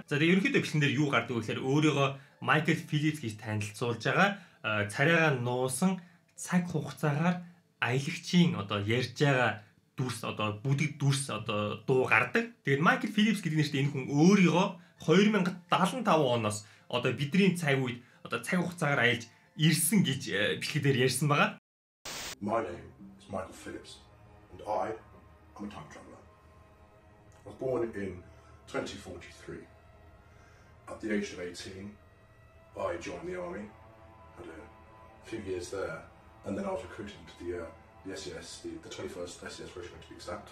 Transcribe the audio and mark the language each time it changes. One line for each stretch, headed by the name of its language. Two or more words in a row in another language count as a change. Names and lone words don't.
Mongolian: За тэгээд ерөнхийдөө бичлэгэн дээр юу гардаг вэ гэхээр өөрийгөө Майкл Филипс гэж танилцуулж байгаа царайгаа нуусан цаг хугацаагаар аялагчийн одоо ярьж байгаа дүрс одоо бүдэг дүрс одоо дуу гардаг. Тэгээд Майкл Филипс гэдэг нэртэй энэ хүн өөрийгөө 2075 оноос одоо бидний цаг үед одоо цаг хугацаагаар аялж ирсэн гэж бичлэгээр ярьсан байгаа.
English: My name is Michael Phillips and I am a time traveller. I was born in 2043. At the age of 18, I joined the army, had a few years there, and then I was recruited into the SES, the 21st SES Regiment to be exact.